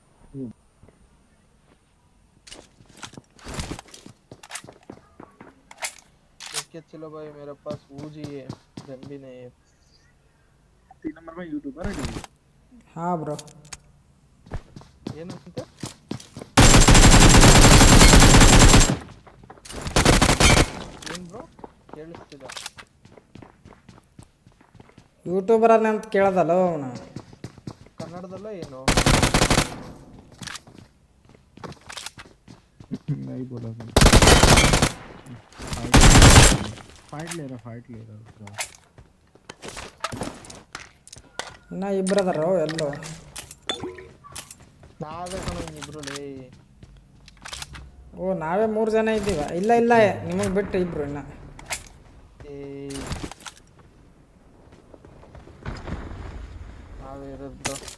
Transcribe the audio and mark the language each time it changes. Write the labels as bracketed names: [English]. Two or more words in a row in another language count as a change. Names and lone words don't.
[Hindi] देखिए चलो भाई मेरे पास वूजी है, गन भी नहीं है। 3 नंबर में यूट्यूबर है डी। [Kannada] ಹಾಂ ಬ್ರೋ. ಏನಂತ ಏನ್ ಬ್ರೋ ಕೇಳಿಸ್ತಿಲ್ಲ. ಯೂಟ್ಯೂಬರ್ ಅಂತ ಕೇಳ್ದಲ್ಲ ಅವನು. ಕನ್ನಡದಲ್ಲ ಏನು? [Hindi] नहीं बोला था। फाइट ले रहा उसका। [Kannada] ಇನ್ನು ಇಬ್ಬರು ಅದಾರೋ ಎಲ್ಲೋ. ನಾವೇ ಕಣ ಇಬ್ರು ಲೇ. ಓ ನಾವೇ 3 ಜನ ಇದ್ದೀವ. ಇಲ್ಲ ಇಲ್ಲ ನಿಮಗೆ ಬಿಟ್ಟು ಇಬ್ರು ಇನ್ನು. ಏ ನಾವೇ ಇರೋದು.